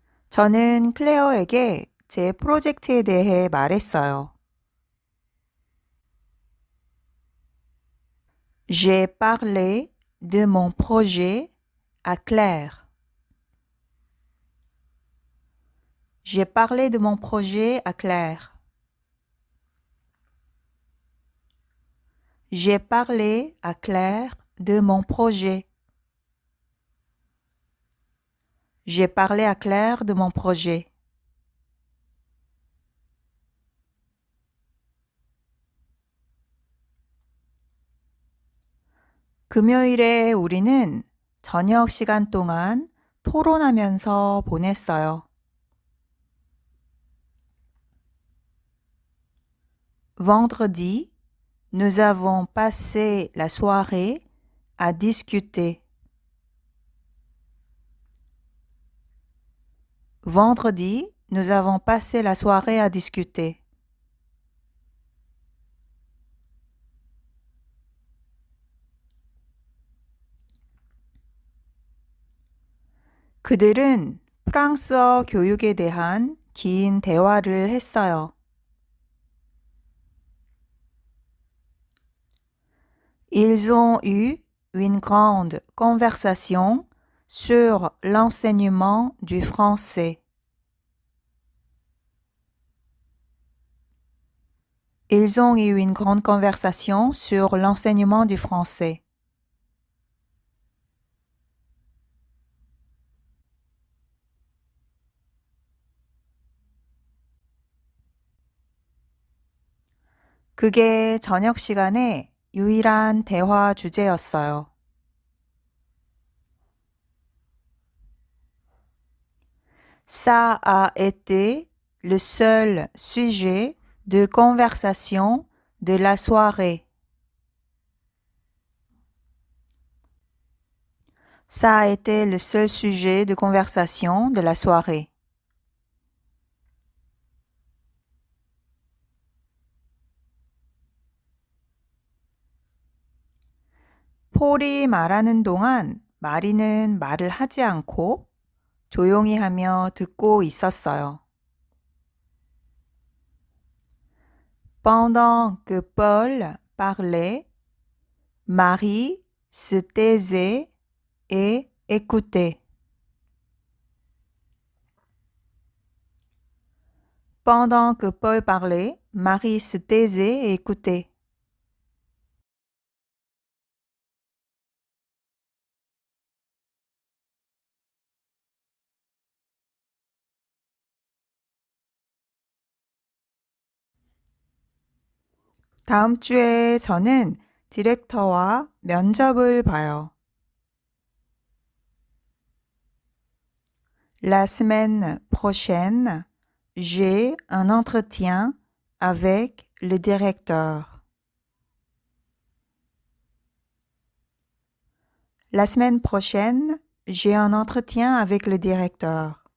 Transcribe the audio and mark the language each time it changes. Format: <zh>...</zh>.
<ko>저는 클레어에게 제 프로젝트에 대해 말했어요.</ko> <fr>J'ai parlé de mon projet à Claire. J'ai parlé de mon projet à Claire. J'ai parlé à Claire de mon projet. J'ai parlé à Claire de mon projet.</fr> <ko>금요일에 우리는 저녁 시간 동안 토론하면서 보냈어요.</ko> <fr>Vendredi, nous avons passé la soirée à discuter. Vendredi, nous avons passé la soirée à discuter.</fr> <ko>그들은 프랑스어 교육에 대한 긴 대화를 했어요.</ko> <fr>Ils ont eu une grande conversation sur l'enseignement du français. Ils ont eu une grande conversation sur l'enseignement du français.</fr> <ko>그게 저녁 시간에 유일한 대화 주제였어요.</ko> <fr>Ça a été le seul sujet de conversation de la soirée. Ça a été le seul sujet de conversation de la soirée.</fr> <ko>폴이 말하는 동안 마리는 말을 하지 않고 조용히 하며 듣고 있었어요.</ko> <fr>Pendant que Paul parlait, Marie se taisait et écoutait. Pendant que Paul parlait, Marie se taisait et écoutait.</fr> <ko>다음 주에 저는 디렉터와 면접을 봐요.</ko> <fr>La semaine prochaine, j'ai un entretien avec le directeur. La semaine prochaine, j'ai un entretien avec le directeur.</fr>